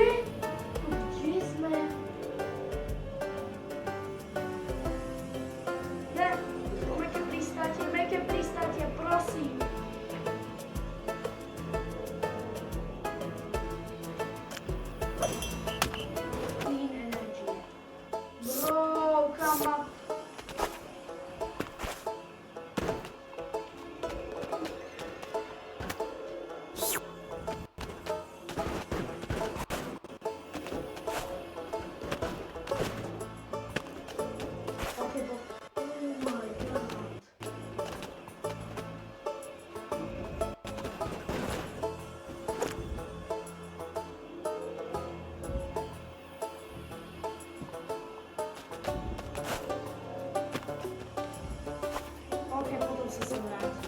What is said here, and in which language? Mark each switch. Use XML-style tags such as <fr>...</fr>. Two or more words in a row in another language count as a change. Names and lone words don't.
<sk>Tu kde sme? Ne, meké pristátie, prosím.</sk> <en>Clean energy. Bro, come on. Okay, but oh my god.</en> <sk>Okay, potom sa sem vrátim.</sk>